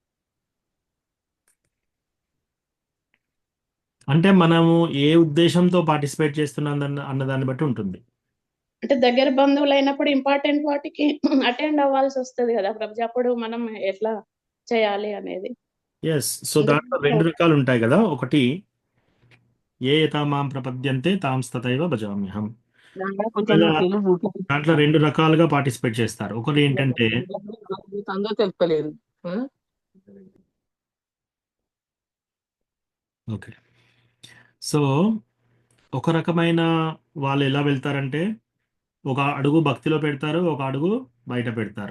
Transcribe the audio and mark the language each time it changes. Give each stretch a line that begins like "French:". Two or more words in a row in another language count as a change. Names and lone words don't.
Telugu: అంటే మనము ఏ ఉద్దేశంతో పార్టిసిపేట్ చేస్తున్నాం అన్న దాన్ని బట్టి ఉంటుంది. అంటే దగ్గర బంధువులు అయినప్పుడు ఇంపార్టెంట్ వాటికి అటెండ్ అవ్వాల్సి వస్తుంది కదా ప్రభుజీ. అప్పుడు మనం ఎట్లా చేయాలి అనేది. ఎస్. సో దాంట్లో 2 రకాలు ఉంటాయి కదా. ఒకటి,
Sanskrit: ఏ యథా మాం ప్రపద్యంతే తాం తథైవ భజామ్యహం.
Telugu: దాంట్లో 2 రకాలుగా పార్టిసిపేట్ చేస్తారు. ఒకటి ఏంటంటే, తెలుపలేదు. ఓకే, సో ఒక రకమైన వాళ్ళు ఎలా వెళ్తారంటే, ఒక అడుగు భక్తిలో పెడతారు, ఒక అడుగు బయట పెడతారు.